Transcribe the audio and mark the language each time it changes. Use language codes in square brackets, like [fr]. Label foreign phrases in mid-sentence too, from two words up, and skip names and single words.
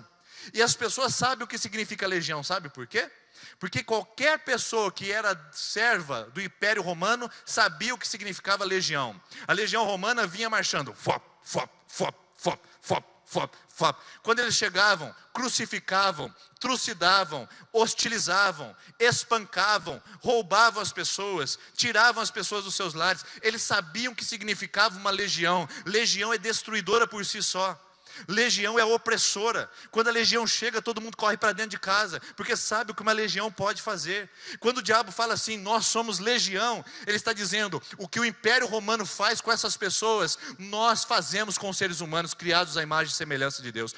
[pt] E as pessoas sabem o que significa legião, sabe por quê? Porque qualquer pessoa que era serva do Império Romano sabia o que significava legião. A legião romana vinha marchando, fop, fop, fop, fop, fop, fop, fop. Quando eles chegavam, crucificavam, trucidavam, hostilizavam, espancavam, roubavam as pessoas, tiravam as pessoas dos seus lares. Eles sabiam o que significava uma legião. Legião é destruidora por si só. Legião é opressora. Quando a legião chega, todo mundo corre para dentro de casa, porque sabe o que uma legião pode fazer. Quando o diabo fala assim, nós somos legião, ele está dizendo, o que o Império Romano faz com essas pessoas, nós fazemos com os seres humanos, criados à imagem e semelhança de Deus.